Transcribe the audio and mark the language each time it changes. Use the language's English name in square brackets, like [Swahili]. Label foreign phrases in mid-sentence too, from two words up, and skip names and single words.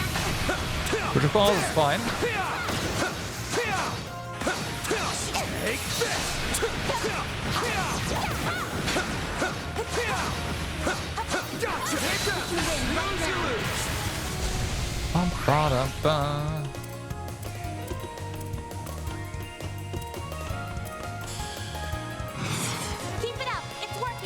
[English] Protocol is fine. Take this. Gotcha. Lose, you lose. Bum, ba, da, ba. Keep it up. It's